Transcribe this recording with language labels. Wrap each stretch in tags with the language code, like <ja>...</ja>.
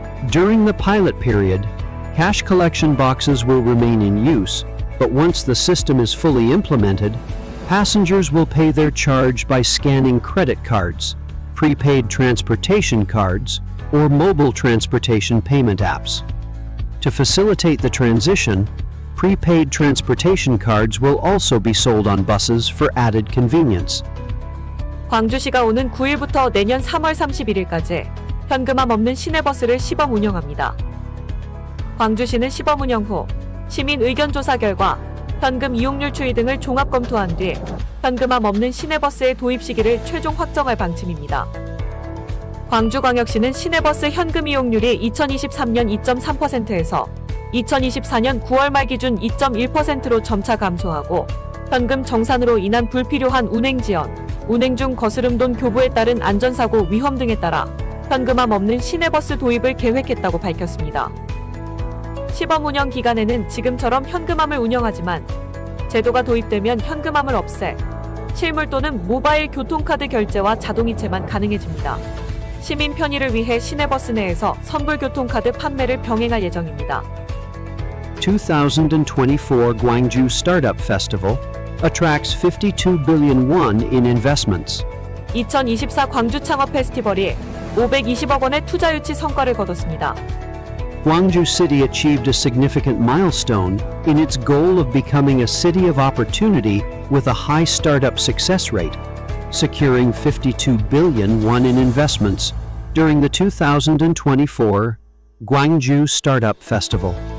<en>During the pilot period, cash collection boxes will remain in use, but once the system is fully implemented, passengers will pay their charge by scanning credit cards, prepaid transportation cards, or mobile transportation payment apps. To facilitate the transition, prepaid transportation cards will also be sold on buses for added convenience.</en> <ko>광주시가 오는 9일부터 내년 3월 31일까지 현금함 없는 시내버스를 시범 운영합니다. 광주시는 시범 운영 후 시민 의견 조사 결과 현금 이용률 추이 등을 종합 검토한 뒤 현금함 없는 시내버스의 도입 시기를 최종 확정할 방침입니다. 광주광역시는 시내버스 현금 이용률이 2023년 2.3%에서 2024년 9월 말 기준 2.1%로 점차 감소하고 현금 정산으로 인한 불필요한 운행 지연, 운행 중 거스름돈 교부에 따른 안전사고 위험 등에 따라 현금함 없는 시내버스 도입을 계획했다고 밝혔습니다. 시범 운영 기간에는 지금처럼 현금함을 운영하지만 제도가 도입되면 현금함을 없애 실물 또는 모바일 교통카드 결제와 자동이체만 가능해집니다. 시민 편의를 위해 시내버스 내에서 선불 교통카드 판매를 병행할 예정입니다.</ko> <en>2024 Gwangju Startup Festival attracts 52 billion won in investments.</en> <ko>2024 광주 창업 페스티벌이 520억 원의 투자 유치 성과를 거뒀습니다.</ko> <en>Gwangju City achieved a significant milestone in its goal of becoming a city of opportunity with a high startup success rate, securing 52 billion won in investments during the 2024 Gwangju Startup Festival.</en>